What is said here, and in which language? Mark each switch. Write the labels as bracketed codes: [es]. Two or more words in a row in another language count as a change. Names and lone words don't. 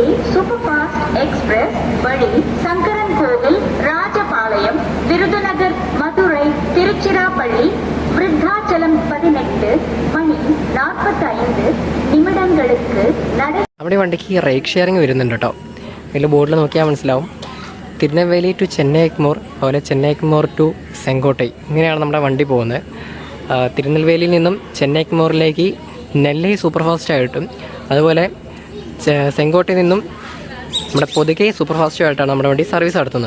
[en] super fast express [ta] வழி சங்கரன் கோவில் ராஜபாளையம் விருதுநகர் மதுரை திருச்சிராப்பள்ளி விருத்தாச்சலம் [ml] 18 മണി 45 നിമിഷങ്ങൾക്ക് നമ്മുടെ വണ്ടിക്ക് [en] ride sharing [ml] വരുന്നുണ്ട് കേട്ടോ. അതിൽ ബോർഡിൽ നോക്കിയാൽ മനസ്സിലാവും. തിരുനെൽവേലി ടു ചെന്നൈ എഗ്മോർ, അതുപോലെ ചെന്നൈ എഗ്മോർ ടു സെങ്കോട്ടൈ, ഇങ്ങനെയാണ് നമ്മുടെ വണ്ടി പോകുന്നത്. തിരുനെൽവേലിയിൽ നിന്നും ചെന്നൈ എഗ്മോറിലേക്ക് നെല്ലൈ [en] super fast [ml] ആയിട്ടും അതുപോലെ സെങ്കോട്ടയിൽ നിന്നും നമ്മുടെ പൊതുകെ സൂപ്പർ ഫാസ്റ്റും ആയിട്ടാണ് നമ്മുടെ വണ്ടി സർവീസ് നടത്തുന്നത്.